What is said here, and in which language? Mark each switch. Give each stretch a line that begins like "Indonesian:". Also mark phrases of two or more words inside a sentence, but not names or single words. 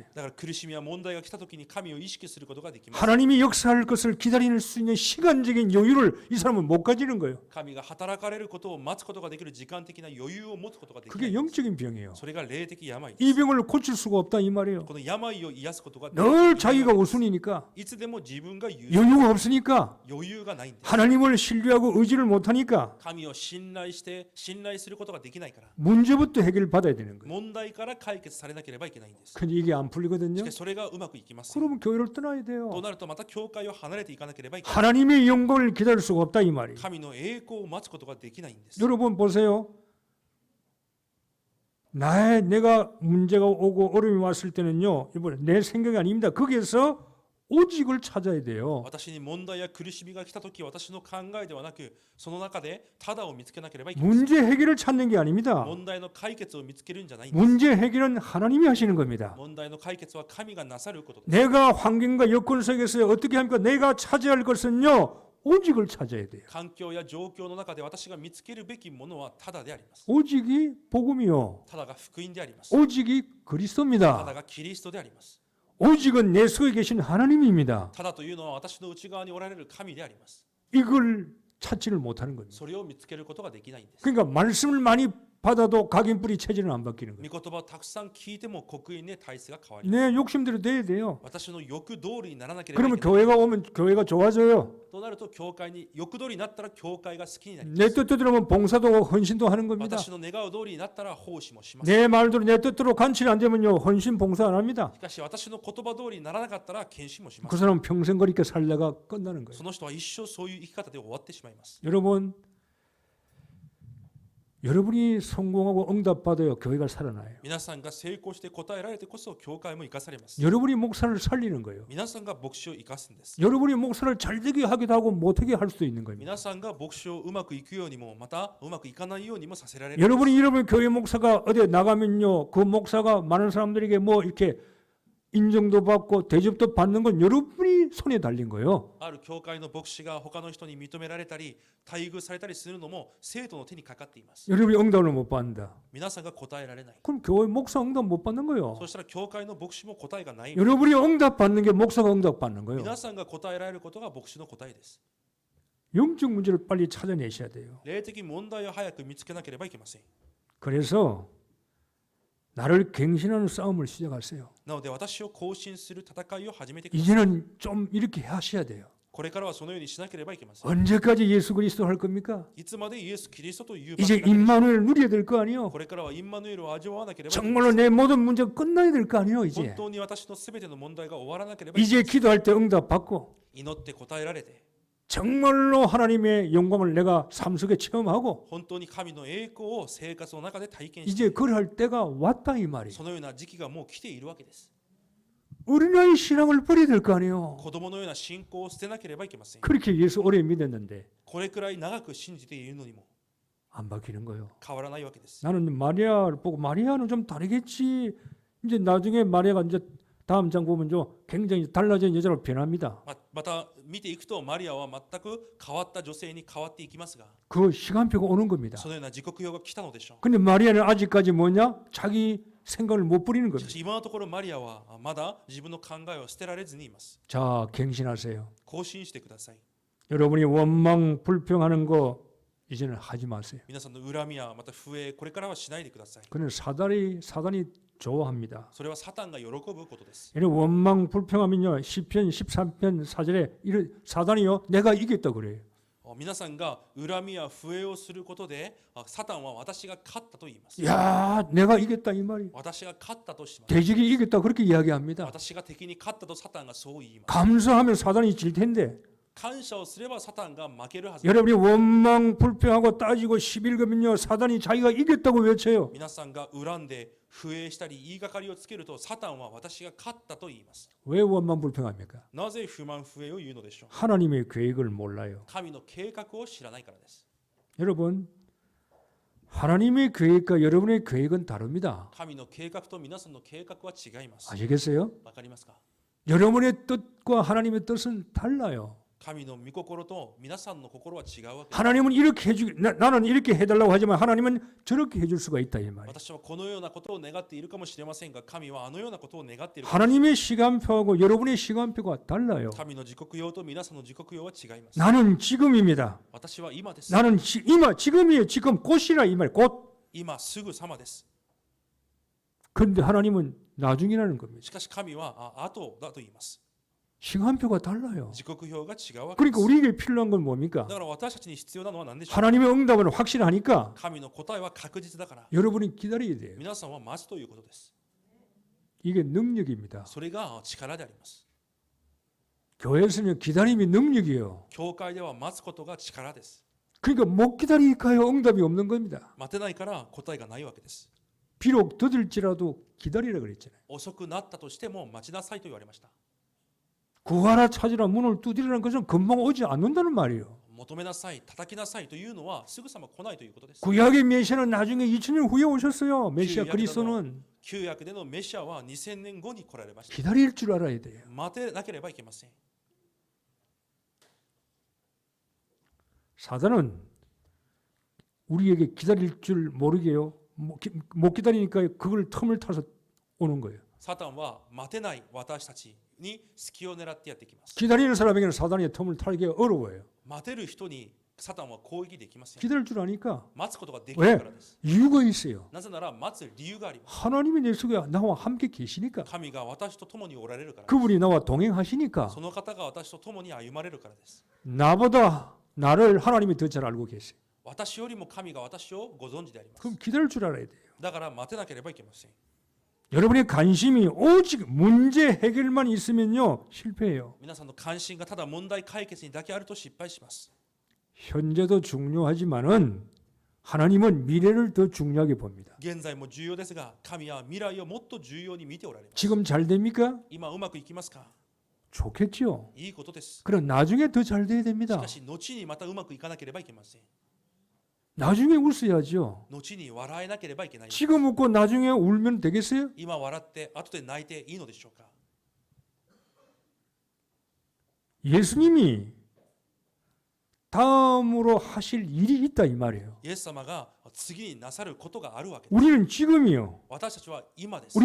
Japanese: だから苦しみや問題が来た時に神を意識することができます。
Korean: 하나님이 역사할 것을 기다릴 수 있는 시간적인 여유를 이 사람은 못 가지는 거예요.
Japanese: 神が働かれることを待つことができる時間的な余裕を持つことができな
Korean: 그게
Japanese: い。
Korean: 영적인 병이에요.
Japanese: それが霊的病で
Korean: 이
Japanese: す。
Korean: 병을 고칠 수가 없다 이 말이에요.
Japanese: この病を癒すことができ
Korean: 늘 자기가 우선이니까
Japanese: いつでも自分が優先、
Korean: 여유가 없으니까
Japanese: 余裕がないんです。
Korean: 하나님을 신뢰하고 의지를 못하니까
Japanese: 神を信頼して信頼することができないから、
Korean: 문제부터 해결받아야 되는 거예요.
Japanese: 問題から解決されなければいけないんです。
Korean: 근데 이게 안
Japanese: し
Korean: 풀리거든요.
Japanese: かしそれがうまくいきます。
Korean: 그러면 교회를 떠나야 돼요.
Japanese: となるとまた教会を離れていかなければいけない。
Korean: 하나님의 영광을 기다릴 수가 없다 이 말이에요.
Japanese: 神の栄光を待つことができないんです。
Korean: 여러분 보세요. 내가 문제가 오고 어려움이 왔을 때는요. 이번에 내 생각이 아닙니다. 거기에서 오직을 찾아야 돼요.
Japanese: 私に問題や苦しみが来たとき、私の考えではなく、その中でただを見つけなければいけません。
Korean: 문제 해결을 찾는 게 아닙니다.
Japanese: 問題の解決を見つけるんじゃないんです。
Korean: 문제 해결은 하나님이 하시는 겁니다.
Japanese: 問題の解決は神がなさることです。
Korean: 내가 환경과 여건 속에서 어떻게 합니까? 내가 차지할 것은요. 오직을 찾아야 돼요.
Japanese: 環境や状況の中で私が見つけるべきものはただであります。
Korean: 오직이 복음이요.
Japanese: ただが福音であります。
Korean: 오직이
Japanese: ただ
Korean: 그리스도입니다.
Japanese: がキリストであります。
Korean: 오직은 내 속에 계신 하나님입니다.
Japanese: ただというのは私の内側におられる神であります。
Korean: 이걸 찾지를 못하는 겁니다.
Japanese: それを見つけることができないんです。
Korean: 그러니까 말씀을 많이 받아도 각인뿌리 체질은 안 바뀌는
Japanese: 御
Korean: 거예요.
Japanese: 言葉をたくさん聞いても刻印で体質が変わります。
Korean: 내 욕심대로 돼야 돼요.
Japanese: 私の欲通りにならなければい
Korean: 그러면
Japanese: けない。
Korean: 교회가 오면 교회가 좋아져요.
Japanese: となると教会に欲通りになったら教会が好きになりま
Korean: 내
Japanese: す。
Korean: 뜻대로 하면 봉사도 헌신도 하는 겁니다.
Japanese: 私の願う通りになったら奉仕もします。
Korean: 내 말대로 내 뜻대로 간치를 안 되면요 헌신 봉사 안 합니다.
Japanese: しかし私の言葉通りにならなかったら献身もしま
Korean: 그
Japanese: す。
Korean: 사람은 평생 그렇게 살다가 끝나는 거예요.
Japanese: その人は一生そういう生き方で終わってしまいます。
Korean: 여러분이 성공하고 응답받아요. 교회가 살아나요.
Japanese: 皆さんが成功して答えられてこそ教会も生かされます。
Korean: 여러분이 목사를 살리는 거예요.
Japanese: 皆さんが牧師を生かすんです。
Korean: 여러분이 목사를 잘되게 하기도 하고 못하게 할 수도 있는 겁니다.
Japanese: 皆さんが牧師をうまくいくようにもまたうまくいかないようにもさせられる。
Korean: 여러분 교회 목사가 어디 나가면요 그 목사가 많은 사람들에게 뭐 이렇게 인정도 받고 대접도 받는 건 여러분이 손에 달린 거예요.
Japanese: ある教会の牧師が他の人に認められたり待遇されたりするのも生徒の手にかかっています。
Korean: 여러분이 응답을 못 받는다.
Japanese: 皆さんが答えられない。
Korean: 그럼 교회 목사 응답 못 받는 거예요.
Japanese: そしたら教会の牧師も答えがない。
Korean: 여러분이 응답 받는 게 목사가 응답 받는 거예요.
Japanese: 皆さんが答えられることが牧師の答えです。
Korean: 영적 문제를 빨리 찾아내셔야 돼요.
Japanese: 霊的問題を早く見つけなければいけません。
Korean: 그래서 나를 갱신하는 싸움을 시작하세요.
Japanese: なので私を更新する戦いを始めてください。
Korean: 이제는 좀 이렇게 하셔야 돼요.
Japanese: これからはそのようにしなければいけません。
Korean: 언제까지 예수 그리스도 할 겁니까?
Japanese: いつまでイエス・キリストという
Korean: 이제
Japanese: ばかりなので
Korean: 임마누엘 누려야 될 거 아니에요.
Japanese: これからはインマヌエルを味わわなければいけません。
Korean: 정말로 내 모든 문제가 끝나야 될 거 아니에요.
Japanese: 本
Korean: 이제
Japanese: 当に私のすべての問題が終わらなければいけ
Korean: 이제 기도할 때 응답 받고
Japanese: 祈って答えられて
Korean: 정말로 하나님의 영광을 내가 삶 속에 체험하고
Japanese: 本当に神の栄光を生活の中で体験して
Korean: 이제 그럴 때가 왔다 이 말이에요.
Japanese: そのような時期がもう来ているわけです。
Korean: 어린아이 신앙을 버려야 될 거 아니에요.
Japanese: 子供のような信仰を捨てなければいけません。
Korean: 그렇게 예수 오래 믿었는데
Japanese: これくらい長く信じているのにも
Korean: 안 바뀌는 거예요.
Japanese: 変わらないわけです。
Korean: 나는 마리아를 보고 마리아는 좀 다르겠지. 이제 나중에 마리아가 이제 다음 장 보면 좀 굉장히 달라진 여자로 변합니다.
Japanese: また見ていくとマリアは全く変わった女性に変わっていきますが
Korean: 그 시간표가 오는 겁니다.
Japanese: そのような時刻表が来たのでしょう。
Korean: 근데 마리아는 아직까지 뭐냐? 자기 생각을 못 부리는
Japanese: しか
Korean: 겁니다.
Japanese: し今のところマリアはまだ自分の考えを捨てられずにいます。
Korean: 자, 갱신하세요.
Japanese: 更新してください。
Korean: 여러분이 원망 불평하는 거 이제는 하지 마세요.
Japanese: 皆さんの恨みやまた不栄、これからはしないでください。
Korean: 그는 사단이 좋아합니다.
Japanese: それはサタンが喜ぶことです。
Korean: 얘는 원망 불평하면요. 시편 13편 4절에 이런 사단이요. 내가 이겼다 그래요.
Japanese: 皆さんが恨みや不栄をすることでサタンは私が勝ったと言います。
Korean: 야, 내가 이겼다 이 말이.
Japanese: 私が勝ったとします。
Korean: 대적이 이겼다 그렇게 이야기합니다.
Japanese: 私が敵に勝ったとサタンがそう言います。
Korean: 감사하면 사단이 질 텐데
Japanese: 感謝をすればサタンが負けるはず。
Korean: 여러분이 원망 불평하고 따지고 시빌거면요. 사단이 자기가 이겼다고 외쳐요.
Japanese: 皆さんが恨んで不栄したり言いがかりをつけるとサタンは私が勝ったと言います。
Korean: 왜 원망 불평합니까?
Japanese: なぜ不満不栄を言うのでしょう。
Korean: 하나님의 계획을 몰라요.
Japanese: 神の計画を知らないからです。
Korean: 여러분, 하나님의 계획과 여러분의 계획은 다릅니다.
Japanese: 神の計画と皆さんの計画は違います。
Korean: 아시겠어요?
Japanese: わかりますか？
Korean: 여러분의 뜻과 하나님의 뜻은 달라요.
Japanese: 神の御心と皆さんの心は違うわけです。
Korean: 하나님은 이렇게 나는 이렇게 해달라고 하지만 하나님은 저렇게 해줄 수가 있다 이 말이에요.
Japanese: 私はこのようなことを願っているかもしれませんが、神はあのようなことを願っている。
Korean: 하나님의 시간표하고 여러분의 시간표가 달라요.
Japanese: 神の時刻表と皆さんの時刻表は違います。
Korean: 나는 지금입니다.
Japanese: 私は今です。
Korean: 나는 지금이에요. 지금 곧이라 이 말. 곧.
Japanese: 今すぐさまです。
Korean: 그런데 하나님은 나중이라는 겁니다.
Japanese: しかし神は後だと言います。
Korean: 시간표가 달라요.
Japanese: 時刻表が違うわけで
Korean: 그러니까
Japanese: す。
Korean: 우리에게 필요한 건 뭡니까?
Japanese: だから私たちに必要なのは何でしょうか。
Korean: 하나님의 응답은 확실하니까
Japanese: 神の答えは確実だから、
Korean: 여러분이 기다려야 돼요.
Japanese: 皆さんは待つということです。
Korean: 이게 능력입니다.
Japanese: それが力であります。
Korean: 교회에서는 기다림이 능력이에요.
Japanese: 教会では待つことが力です。
Korean: 그러니까 못 기다리니까요 응답이 없는 겁니다.
Japanese: 待てないから答えがないわけです。
Korean: 비록 더딜지라도 기다리라 그랬잖아요.
Japanese: 遅くなったとしても待ちなさいと言われました。
Korean: 구하라 찾으라 문을 두드리라는 것은 금방 오지 않는다는 말이에요.
Japanese: 求めなさい、叩きなさいというのはすぐさま来ないということです。
Korean: 구약의 메시아는 나중에 2000년 후에 오셨어요. 메시아 그리스도는
Japanese: 旧約でのメシアは2000年後に来られました。
Korean: 기다릴 줄 알아야 돼요.
Japanese: 待てなければいけません。
Korean: 사단은 우리에게 기다릴 줄 모르게요. 못 기다리니까 그걸 틈을 타서 오는 거예요.
Japanese: サタンは待てない私たちに隙を狙ってやってきます。
Korean: 기다리는 사람에게는 사단의 틈을 타기가 어려워요.
Japanese: 待てる人にサタンは攻撃できません。
Korean: 기다릴 줄 아니까
Japanese: 待つことができるからです。
Korean: 이유가 있어요.
Japanese: なぜなら待つ理由があります。
Korean: 하나님이 내 속에 나와 함께 계시니까
Japanese: 神が私と共におられるからです。
Korean: 그분이 나와 동행하시니까
Japanese: その方が私と共に歩まれるからです。
Korean: 나보다 나를 하나님이 더 잘 알고 계세요.
Japanese: 私よりも神が私をご存知であります。
Korean: 그럼 기다릴 줄 알아야 돼요.
Japanese: だから待てなければいけません。
Korean: 여러분의 관심이 오직 문제 해결만 있으면요 실패해요.
Japanese: 皆さんの関心がただ問題解決にだけあると失敗します。
Korean: 현재도 중요하지만은 하나님은 미래를 더 중요하게 봅니다.
Japanese: 現在も重要ですが、神は未来をもっと重要に見ておられます。
Korean: 지금 잘 됩니까?
Japanese: 今うまくいきますか？
Korean: 좋겠죠.
Japanese: いいことです。
Korean: 그럼 나중에 더 잘 돼야
Japanese: し
Korean: 됩니다.
Japanese: かし後にまたうまくいかなければいけません。
Korean: 나중에 웃어야죠.
Japanese: 後に笑えなければいけない。
Korean: 지금 웃고 나중에 울면 되겠어요?
Japanese: 今笑って後で泣いていいのでしょうか？
Korean: 예수님이 다음으로 하실 일이 있다 이 말이에요.
Japanese: イエス様が次になさることがあるわけです。
Korean: 우리는 지금이요.
Japanese: 私たちは今です。